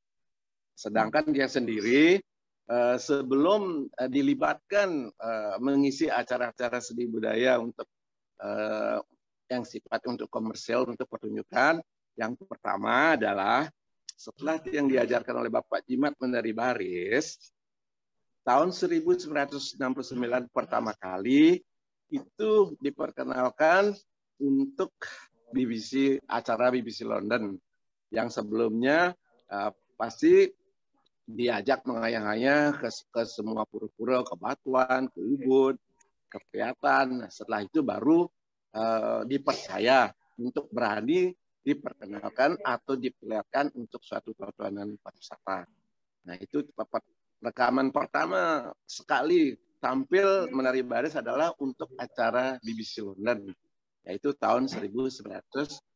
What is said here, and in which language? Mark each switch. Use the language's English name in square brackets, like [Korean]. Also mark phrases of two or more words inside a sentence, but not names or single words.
[Indonesian] Sedangkan dia sendiri sebelum dilibatkan mengisi acara-acara seni budaya untuk yang sifat untuk komersial, untuk pertunjukan, yang pertama adalah setelah yang diajarkan oleh Bapak Jimat menari baris, tahun 1969 pertama kali itu diperkenalkan untuk BBC, acara BBC London. Yang sebelumnya pasti diajak mengayang-ayang ke semua pura-pura, ke Batuan, ke Ubud, ke Priatan. Setelah itu baru dipercaya untuk berani diperkenalkan atau diperlihatkan untuk suatu tontonan pariwisata. Nah, itu rekaman pertama sekali tampil menari baris adalah untuk acara BBC London, yaitu tahun 1969.